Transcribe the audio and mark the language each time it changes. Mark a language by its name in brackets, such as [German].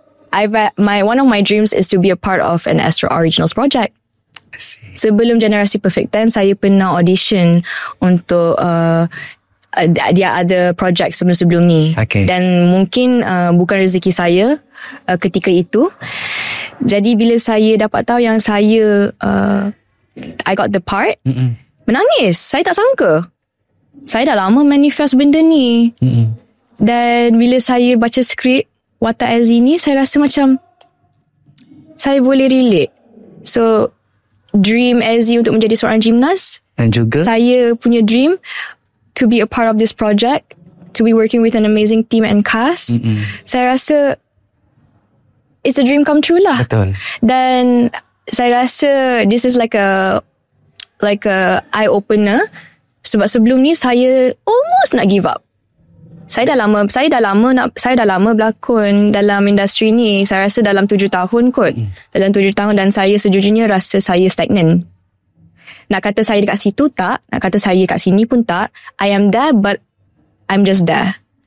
[English] One of my dreams is to be a part of an Astro Originals project. [Malay] Sebelum Generasi Perfect 10, saya pernah audition untuk dia ada project sebelum-sebelum ni. Dan mungkin bukan rezeki saya ketika itu. Jadi bila saya dapat tahu yang saya [English] I got the part, [Malay] menangis. Saya tak sangka. Saya dah lama manifest benda ni. Dan bila saya baca skrip Watak Azzi ni, saya rasa macam saya boleh relate. So dream Azzi untuk menjadi seorang gimnas, dan juga saya punya [English] dream to be a part of this project, to be working with an amazing team and cast. [Malay] Saya rasa [English] it's a dream come true lah. [Malay] Betul. Dan saya rasa [English] this is like a eye opener, [Malay] sebab sebelum ni saya almost nak give up. Saya dah lama berlakon dalam industri ni. Saya rasa dalam 7 tahun kot. Dalam 7 tahun, dan saya sejujurnya rasa saya stagnan. Nak kata saya dekat situ tak, nak kata saya kat sini pun tak. [English] I am there, but I'm just there.